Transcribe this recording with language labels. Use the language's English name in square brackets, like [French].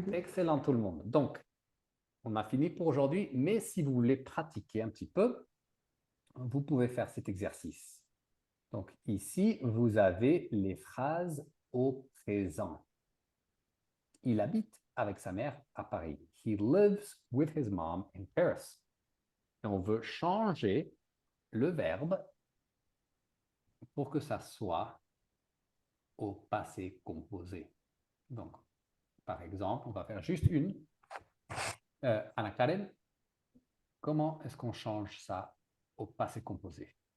[French] Excellent tout le monde. Donc, on a fini pour aujourd'hui, mais si vous voulez pratiquer un petit peu, vous pouvez faire cet exercice. Donc ici, vous avez les phrases au présent. Il habite avec sa mère à Paris. [English] He lives with his mom in Paris. [French] Et on veut changer le verbe pour que ça soit au passé composé. Donc, par exemple, on va faire juste une. Anna Karen, comment est-ce qu'on change ça au passé composé?